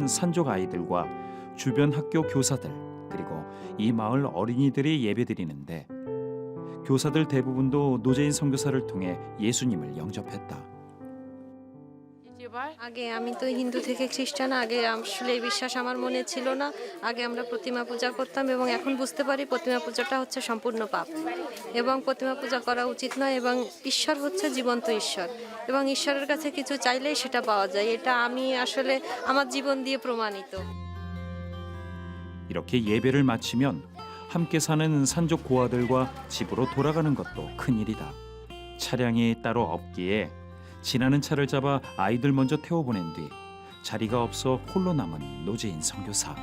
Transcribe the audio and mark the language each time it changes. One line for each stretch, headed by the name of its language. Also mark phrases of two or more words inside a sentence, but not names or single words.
Korean: 산족 아이들과 주변 학교 교사들, 그리고 이 마을 어린이들이 예배드리는데, 교사들 대부분도 노제인 선교사를 통해 예수님을 영접했다. 이제 পরিবার
Bangla: আগে আমি তো হিন্দু থেকে খ্রিস্টান, আগে আসলে এই বিশ্বাস আমার মনে ছিল না। আগে আমরা প্রতিমা পূজা করতাম এবং এখন বুঝতে পারি প্রতিমা পূজাটা হচ্ছে সম্পূর্ণ পাপ এবং প্রতিমা পূজা করা উচিত নয়, এবং ঈশ্বর হচ্ছে জীবন্ত ঈশ্বর এবং ঈশ্বরের কাছে কিছু চাইলেই সেটা পাওয়া যায়। এটা আমি আসলে আমার জীবন দিয়ে প্রমাণিত।
Korean: 이렇게 예배를 마치면 함께 사는 산족 고아들과 집으로 돌아가는 것도 큰일이다. 차량이 따로 없기에 지나는 차를 잡아 아이들 먼저 태워보낸 뒤 자리가 없어 홀로 남은 노재인 선교사.